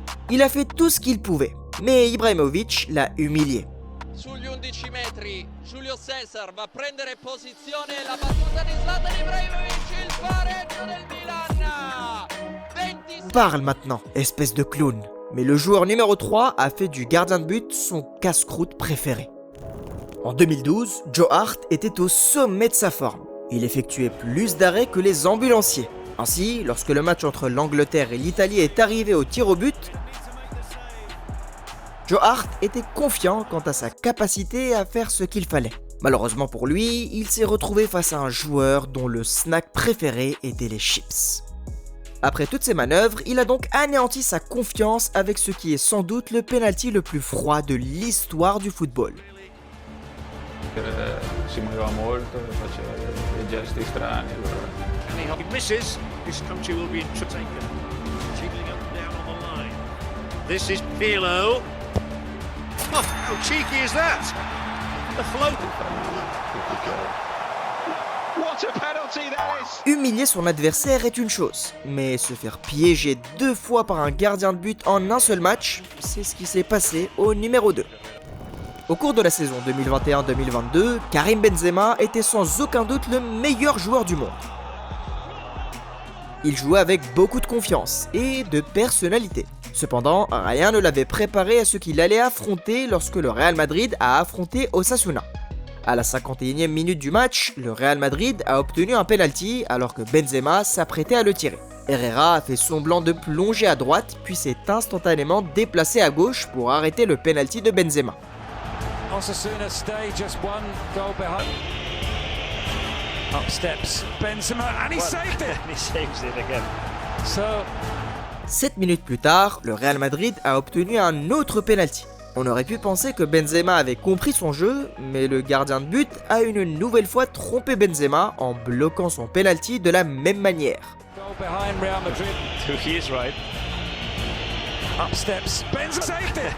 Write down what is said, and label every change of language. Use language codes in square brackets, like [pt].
[fr] Il a fait tout ce qu'il pouvait, mais Ibrahimovic l'a humilié. [it] Sugli 11 metri, Julio César va prendere posizione, la battuta di Zlatan Ibrahimovic, il pareggio del Milan. [fr] Parle maintenant, espèce de clown. Mais le joueur numéro 3 a fait du gardien de but son casse-croûte préféré. En 2012, Joe Hart était au sommet de sa forme. Il effectuait plus d'arrêts que les ambulanciers. Ainsi, lorsque le match entre l'Angleterre et l'Italie est arrivé au tir au but, Joe Hart était confiant quant à sa capacité à faire ce qu'il fallait. Malheureusement pour lui, il s'est retrouvé face à un joueur dont le snack préféré était les chips. Après toutes ces manœuvres, il a donc anéanti sa confiance avec ce qui est sans doute le penalty le plus froid de l'histoire du football. [it] Si muoveva molto, faceva dei gesti strani. [en] He misses. This country will be taken. Jiggling up and down on the line. This is Pirlo. Oh, how cheeky is that? The float. What [fr] Humilier son adversaire est une chose, mais se faire piéger 2 fois par un gardien de but en un seul match, c'est ce qui s'est passé au numéro 2. Au cours de la saison 2021-2022, Karim Benzema était sans aucun doute le meilleur joueur du monde. Il jouait avec beaucoup de confiance et de personnalité. Cependant, rien ne l'avait préparé à ce qu'il allait affronter lorsque le Real Madrid a affronté Osasuna. À la 51e minute du match, le Real Madrid a obtenu un penalty alors que Benzema s'apprêtait à le tirer. Herrera a fait semblant de plonger à droite puis s'est instantanément déplacé à gauche pour arrêter le penalty de Benzema. [en] Osasuna stay just one goal behind. Up steps Benzema and he saved it. He saves it again. So [fr] 7 minutes plus tard, le Real Madrid a obtenu un autre penalty. On aurait pu penser que Benzema avait compris son jeu, mais le gardien de but a une nouvelle fois trompé Benzema en bloquant son penalty de la même manière. [en] goal behind Real Madrid. He is right. Up steps Benzema saved it.